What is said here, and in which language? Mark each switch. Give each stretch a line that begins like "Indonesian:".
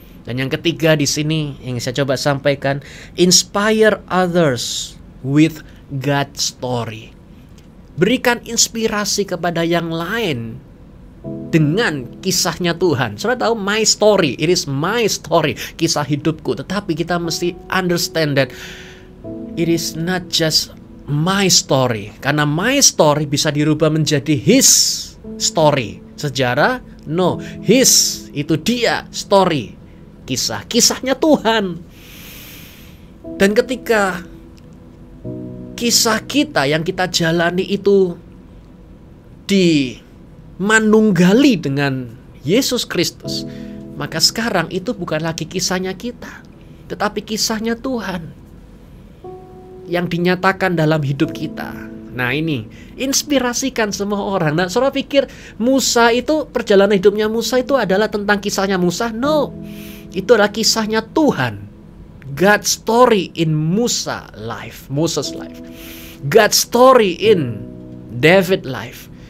Indonesian: Dan yang ketiga di sini yang saya coba sampaikan,
English: inspire others with God's story.
Indonesian: Berikan inspirasi kepada yang lain dengan kisahnya Tuhan. Saudara tahu,
English: my story, it is my story,
Indonesian: kisah hidupku. Tetapi kita mesti
English: understand that it is not just my story.
Indonesian: Karena
English: my story
Indonesian: bisa dirubah menjadi
English: his story.
Indonesian: Sejarah, no, his, itu dia, story, kisahnya Tuhan. Dan ketika kisah kita yang kita jalani itu dimanunggali dengan Yesus Kristus, maka sekarang itu bukan lagi kisahnya kita, tetapi kisahnya Tuhan yang dinyatakan dalam hidup kita. Nah ini, inspirasikan semua orang. Nah saudara pikir Musa itu, perjalanan hidupnya Musa itu adalah tentang kisahnya Musa? No, itu adalah kisahnya Tuhan.
English: God's story in Moses' life. God's story in David life.